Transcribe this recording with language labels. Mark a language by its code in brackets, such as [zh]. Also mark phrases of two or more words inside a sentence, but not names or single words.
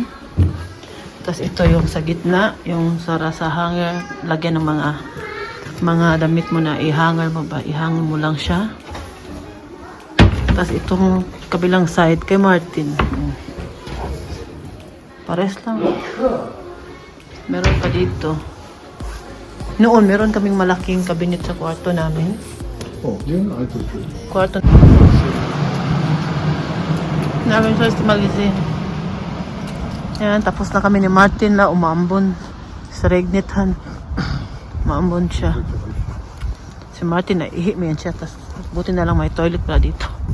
[tl] Tapos ito yung sa gitna, yung sa hanger, lagyan ng mga damit mo na i-hanger mo ba? I-hanger mo lang siya. Tapos itong kabilang side kay Martin. Pares lang. Meron pa dito. Noon, meron kaming malaking kabinet sa kwarto namin. [de] Oh, hier ein altes Bild. [tl] Kwarto namin sa Malisi. Yan, tapos na kami ni Martin na umambon sa Regnithan. Umambon siya. Si Martin na ihi mo yan siya. Tapos buti na lang may toilet pala dito.